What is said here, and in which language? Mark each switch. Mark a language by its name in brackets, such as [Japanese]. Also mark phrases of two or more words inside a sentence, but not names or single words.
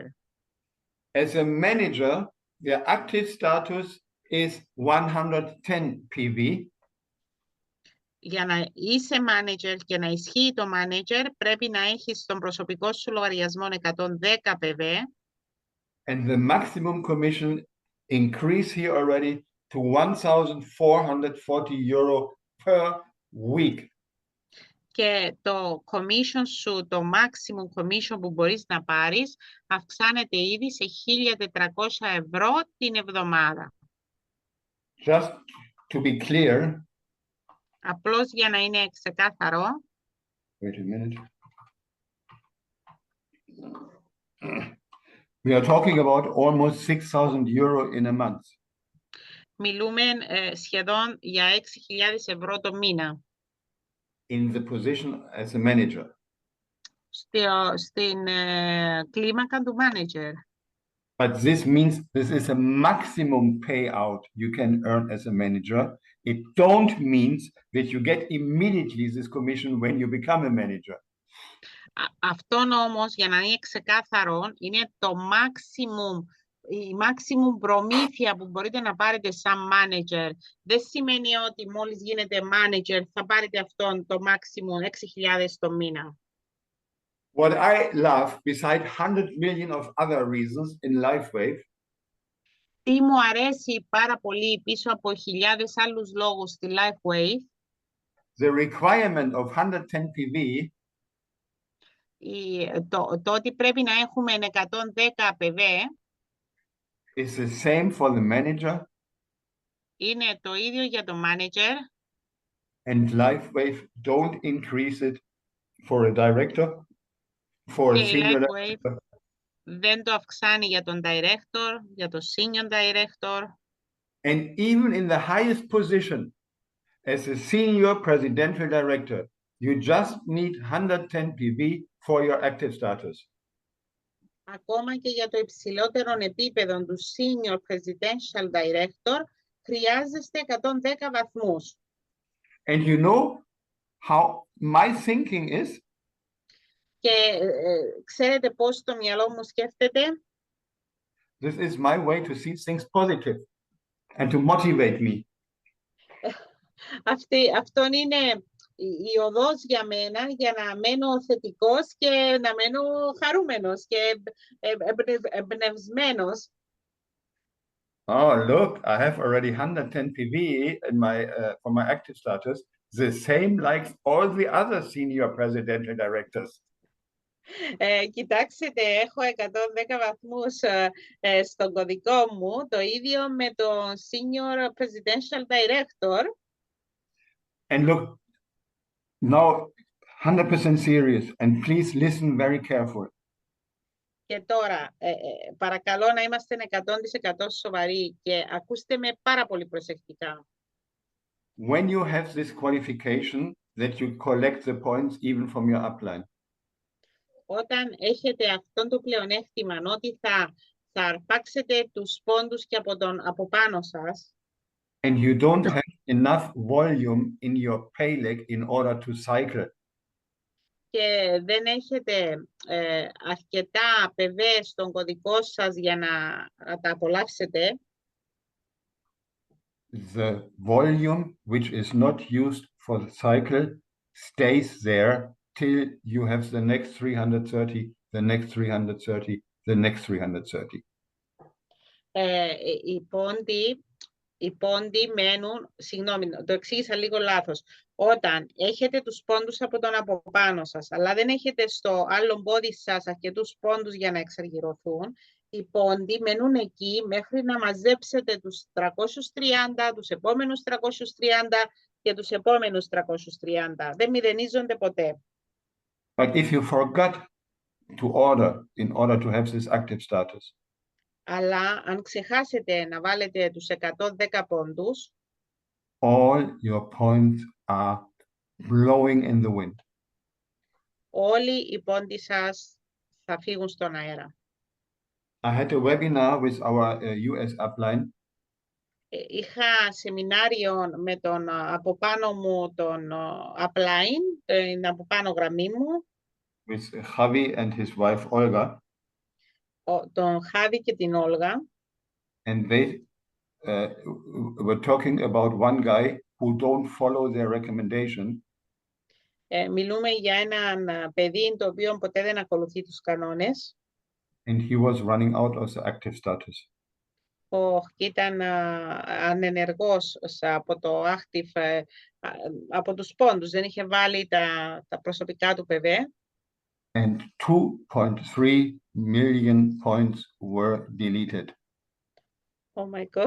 [English] As a manager, the active status is 110 PV. [Greek] Για να είσαι manager και να ισχύει το manager, πρέπει να έχεις τον προσωπικό σου λογαριασμό 110 PV. [English] And the maximum commission increase here already to 1,440 euro per week. [Greek] Και το commission σου, το [English] maximum commission [Greek] που μπορείς να πάρεις, αυξάνεται ήδη σε 1.400 ευρώ την εβδομάδα. [English] Just to be clear. [Greek] Απλώς για να είναι ξεκάθαρο. [English] Wait a minute. We are talking about almost 6,000 euro in a month. [Greek] Μιλούμε σχεδόν για 6.000 ευρώ το μήνα. [English] In the position as a manager. [Greek] Στην κλίμακα του manager. [English] But this means this is a maximum payout you can earn as a manager. It don't mean that you get immediately this commission when you become a manager. [Greek] Αυτόν όμως, για να είναι ξεκάθαρο, είναι το η maximum προμήθεια που μπορείτε να πάρετε σαν manager. Δεν σημαίνει ότι μόλις γίνετε manager θα πάρετε αυτόν το maximum 6.000 το μήνα. [English] What I love, beside 100 million of other reasons in LIFEWAVE, [Greek] τι μου αρέσει πάρα πολύ πίσω από χιλιάδες άλλους λόγους στη LIFEWAVE, [English] the requirement of 110 PV, [Greek] το ότι πρέπει να έχουμε 110 PV, [English] is the same for the manager, [Greek] είναι το ίδιο για το manager, [English] and LIFEWAVE don't increase it for a director, for a senior director. [Greek] Δεν το αυξάνει για τον director, για το [English] senior director. And even in the highest position, as a senior presidential director, you just need 110 PV for your active status. [Greek] Ακόμα και για το υψηλότερο επίπεδο του [English] senior presidential director, [Greek] χρειάζεστε 110 βαθμούς. [English] And you know how my thinking is? [Greek] Και ξέρετε πώς το μυαλό μου σκέφτεται? [English] This is my way to see things positive and to motivate me. [Greek] Αυτόν είναι η οδός για μένα για να μένω θετικός και να μένω χαρούμενος και εμπνευσμένος. [English] Oh, look, I have already 110 PV in for my active status, the same like all the other senior presidential directors. [Greek] Κοιτάξτε, έχω 110 βαθμούς στον κωδικό μου, το ίδιο με το [English] Senior Presidential Director. And look, now 100% serious, and please listen very carefully. [Greek] Και τώρα, παρακαλώ να είμαστε 100% σοβαροί και ακούστε με πάρα πολύ προσεκτικά. [English] When you have this qualification, that you collect the points even from your upline. Όταν έχετε αυτόν το πλεονέκτημα, ότι θα αρπάξετε τους πόντους και από πάνω σας. And you don't have enough volume in your pay leg in order to cycle. Και δεν έχετε αρκετά PV στον κωδικό σας για να τα απολαύσετε. The volume which is not used for the cycle stays there till you have the next 330, the next 330, the next 330. [Greek] Οι πόντοι μένουν, συγγνώμη, το εξήγησα λίγο λάθος. Όταν έχετε τους πόντους από τον από πάνω σας, αλλά δεν έχετε στο άλλο πόδι σας αρκετούς πόντους για να εξαργυρωθούν, οι πόντοι μένουν εκεί μέχρι να μαζέψετε τους 330, τους επόμενους 330 και τους επόμενους 330. Δεν μηδενίζονται ποτέ. [English] But if you forgot to order in order to have this active status, [Greek] αλλά αν ξεχάσετε να βάλετε τους 110 πόντους, [English] all your points are blowing in the wind. [Greek] όλοι οι πόντοι σας θα φύγουν στον αέρα. [English] I had a webinar with our US upline. [Greek] Είχα σεμινάριο με τον από πάνω μου τον upline, την από πάνω γραμμή μου, [English] with Javi and his wife Olga, [Greek] τον Χάβη και την Όλγα. [English] and they were talking about one guy who don't follow their recommendation. [Greek] Μιλούμε για έναν παιδί το οποίο ποτέ δεν ακολουθεί τους κανόνες. [English] And he was running out of the active status. [Greek] Και ήταν ανενεργός από το active, από τους πόντους. Δεν είχε βάλει τα προσωπικά του ΠΒ. [English] And 2.3 million points were deleted. Oh my God.